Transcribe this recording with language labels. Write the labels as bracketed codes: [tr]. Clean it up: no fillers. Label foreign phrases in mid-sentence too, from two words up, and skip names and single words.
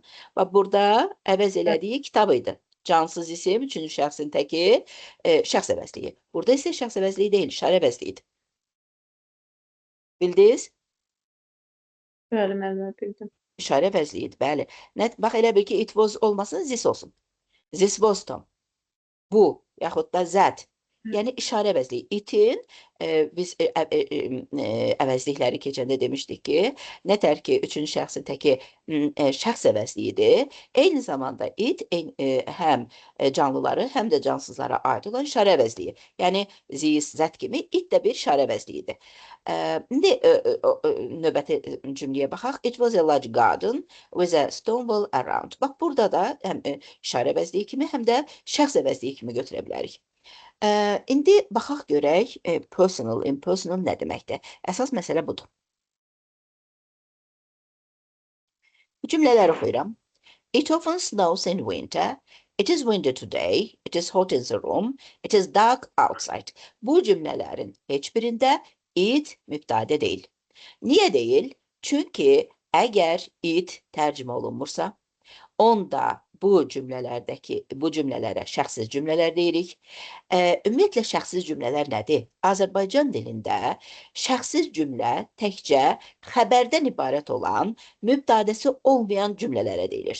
[az] Bax, burada əvəz elədiyi kitab idi. Cansız isim, üçüncü şəxsin təki, şəxs əvəzliyi. Burada isə şəxs əvəzliyi deyil, işarə əvəzliyidir. Bildiniz? Bəli, müəllimə, bildim. İşarə əvəzliyidir, bəli. Bax, elə bil ki, [en] it was [az] olmasın, this olsun. [en] This was Tom. [az] Bu, yaxud da that. Yəni işarə əvəzliyi. Itin biz əvəzlikləri keçəndə demişdik ki, nətər ki, üçüncü şəxsin təki şəxs əvəzliyidir. Eyni zamanda it həm canlıları, həm də cansızlara aid olan işarə əvəzliyi. Yəni this, that kimi it də bir işarə əvəzliyidir. İndi növbəti cümləyə baxaq. [en] It was a large garden with a stone wall around. [az] Bax, burada da həm işarə əvəzliyi kimi, həm də şəxs əvəzliyi kimi götürə bilərik. İndi baxaq görək, [en] personal, impersonal [az] nə deməkdir? Əsas məsələ budur. Bu cümlələri oxuyuram. [en] It often snows in winter. It is winter today. It is hot in the room. It is dark outside. [az] Bu cümlələrin heç birində it mübtədə deyil. Niyə deyil? Çünki əgər it tərcümə olunmursa, onda bu cümlələrə şəxsiz cümlələr deyirik. Ümumiyyətlə, şəxsiz cümlələr nədir? Azərbaycan dilində şəxsiz cümlə təkcə xəbərdən ibarət olan, mübtədəsi olmayan cümlələrə deyilir.